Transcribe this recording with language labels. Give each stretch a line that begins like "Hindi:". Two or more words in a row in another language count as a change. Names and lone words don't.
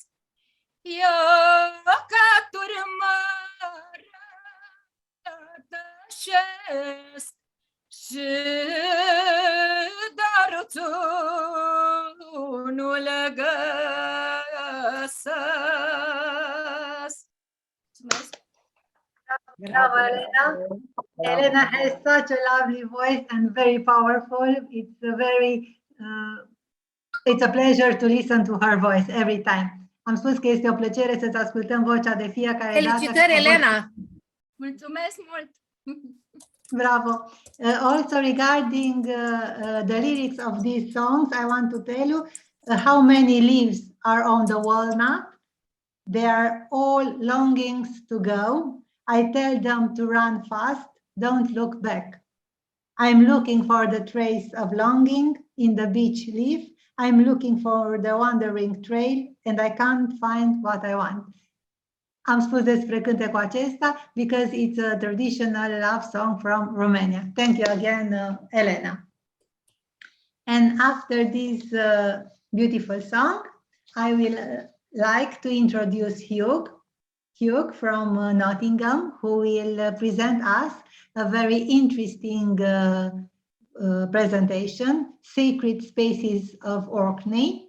Romanian: Eu ca turmă rătăcesc și daruțul nu-l găsesc. Mulțumesc! Bravo, Elena.
English: Elena has such a lovely voice and very powerful. It's a pleasure to listen to her voice every time.
Romanian: Am spus că este o plăcere să-ți ascultăm vocea de fiecare dată. Felicitări, Elena! Mulțumesc mult! Bravo!
English: Also regarding the lyrics of these songs, I want to tell you how many leaves are on the walnut. They are all longings to go. I tell them to run fast, don't look back. I'm looking for the trace of longing in the beech leaf. I'm looking for the wandering trail and I can't find what I want.
Romanian: Am spus despre cântecul acesta
English: because it's a traditional love song from Romania. Thank you again, Elena. And after this beautiful song, I will like to introduce Hugh from Nottingham, who will present us a very interesting presentation, Sacred Spaces of Orkney.